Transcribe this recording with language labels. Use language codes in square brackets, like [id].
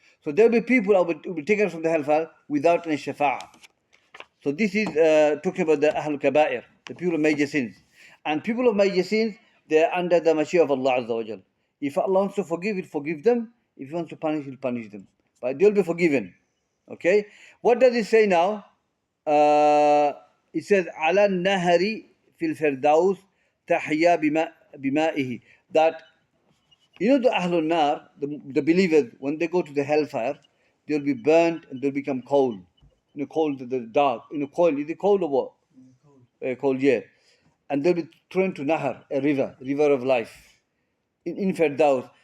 [en] So there will be people who will be taken from the hellfire without any shafa'ah. So this is talking about the Ahlul Kaba'ir, the people of major sins. And people of major sins, they are under the mercy of Allah Azza wa Jal. If Allah wants to forgive, He'll forgive them. If He wants to punish, He'll punish them. But they'll be forgiven. Okay? What does it say now? It says, [ar] عَلَى النَّهَرِ فِي الْفِرْدَوْسِ تَحْيَا بِمَائِهِ. [en] That, you know the Ahlul Nar, the believers, when they go to the hellfire, they'll be burnt and they'll become cold. In a cold, the dark. In a cold, is it cold or what? Cold, yeah. And they'll be thrown to Nahar, a river of life. In Firdaus.